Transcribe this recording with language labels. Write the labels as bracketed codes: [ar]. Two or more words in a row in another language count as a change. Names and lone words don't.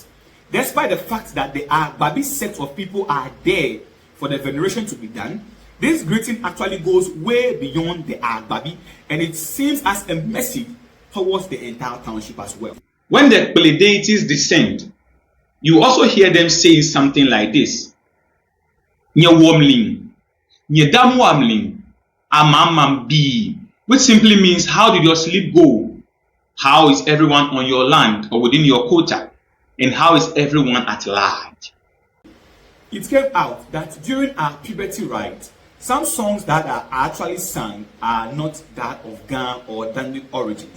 [en] Despite the fact that the Abbi set of people are there for the veneration to be done, this greeting actually goes way beyond the Abbi, and it seems as a message towards the entire township as well. When the deities descend, you also hear them saying something like this: [ada] Nye womling, nye damwamling, amamambi, [en] which simply means how did your sleep go? How is everyone on your land or within your quota? And how is everyone at large? It came out that during our puberty rite, some songs that are actually sung are not that of Ga or Dangme origins.